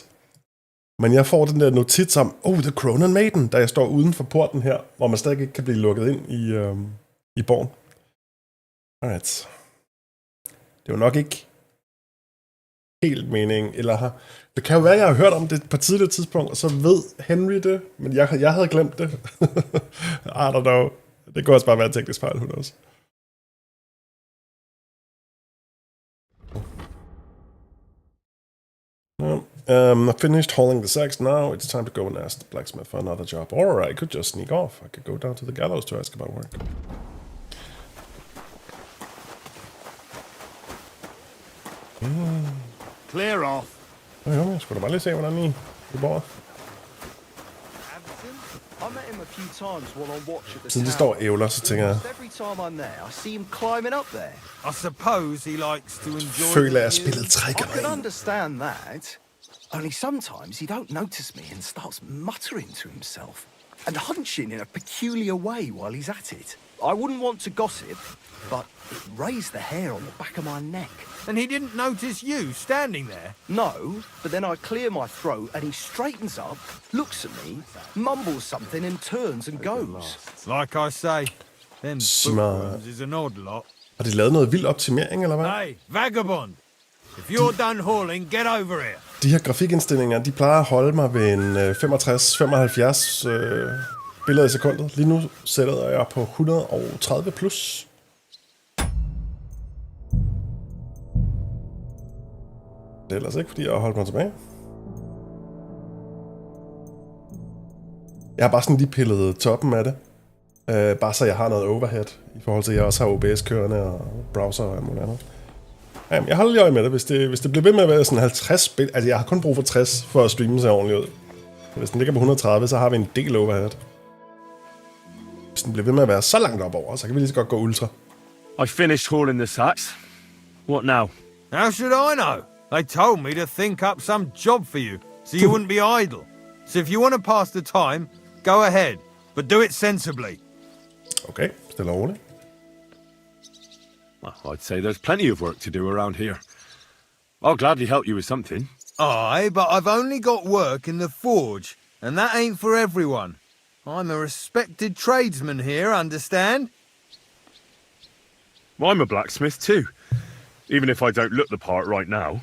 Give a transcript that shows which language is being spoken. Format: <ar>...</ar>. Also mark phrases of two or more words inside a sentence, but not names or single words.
<da>Men jeg får den der notits om, The Crown and Maiden, da jeg står uden for porten her, hvor man stadig ikke kan blive lukket ind i borgen.</da> <en>Alright.</en> <da>Det er jo nok ikke helt meningen, eller det kan jo være, at jeg har hørt om det på et tidligere tidspunkt, og så ved Henry det, men jeg havde glemt det.</da> <en>I don't know.</en> <da>Det kunne også bare være en teknisk fejl, hun også.</da> <en>I've finished hauling the sacks now. It's time to go and ask the blacksmith for another job. Or I could just sneak off. I could go down to the gallows to ask about work. Clear off.</en> <da>Jo, jeg skulle da bare lige se, hvordan I bor.</da> <en>I met him a few times while on watch at the</en> <da>Siden de står og ævler, så tænker jeg,</da> <en>Every time I'm there, I see him climbing up there. I suppose he likes to enjoy</en> <da>føler</da> <en>the</en> <da>jeg</da> <en>view.</en> <da>spillet trækker</da> <en>I can understand that. Only sometimes he don't notice me and starts muttering to himself and hunching in a peculiar way while he's at it. I wouldn't want to gossip, but it raised the hair on the back of my neck. And he didn't notice you standing there? No, but then I clear my throat and he straightens up, looks at me, mumbles something and turns and goes. Like I say, them Smart. bookworms is an odd lot.</en> <da>har de lavet noget vild optimering, eller hvad?</da> <en>Hey, vagabond! If you're done hauling, get over here.</en> <da>De her grafikindstillinger, de plejer at holde mig ved en 65-75 billeder i sekundet. Lige nu sætter jeg på 130 plus. Det er ellers ikke, fordi jeg har holdt mig tilbage. Jeg har bare sådan lige pillet toppen af det. Bare så jeg har noget overhead, i forhold til at jeg også har OBS kørende og browser og alt muligt andet. Jamen, jeg holder lige øje med det. Hvis det bliver ved med at være sådan 50 spil... Altså, jeg har kun brug for 60 for at streame sig ordentligt ud. Hvis den ligger på 130, så har vi en del overhead. Hvis den bliver ved med at være så langt op over, så kan vi lige så godt gå ultra.</da> <en>I finished hauling the sacks. What now? How should I know? They told me to think up some job for you, so you wouldn't be idle. So if you want to pass the time, go ahead. But do it sensibly.</en> <da>Okay, stille og roligt.</da> <en>Well, I'd say there's plenty of work to do around here. I'll gladly help you with something. Aye, but I've only got work in the forge, and that ain't for everyone. I'm a respected tradesman here, understand? I'm a blacksmith too, even if I don't look the part right now.</en>